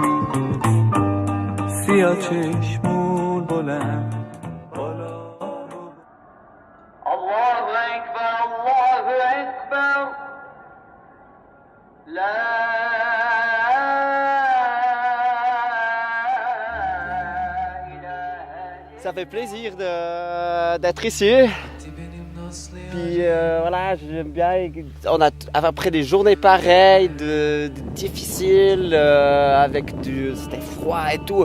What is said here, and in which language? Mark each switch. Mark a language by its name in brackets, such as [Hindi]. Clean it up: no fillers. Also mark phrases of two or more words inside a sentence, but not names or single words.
[Persian] سیاه چشمون بلند بالا رو [Arabic] الله اکبر [Persian] لا [French] Ça fait plaisir d'être ici. Puis voilà, j'aime bien. Après des journées pareilles, difficiles, c'était froid et tout.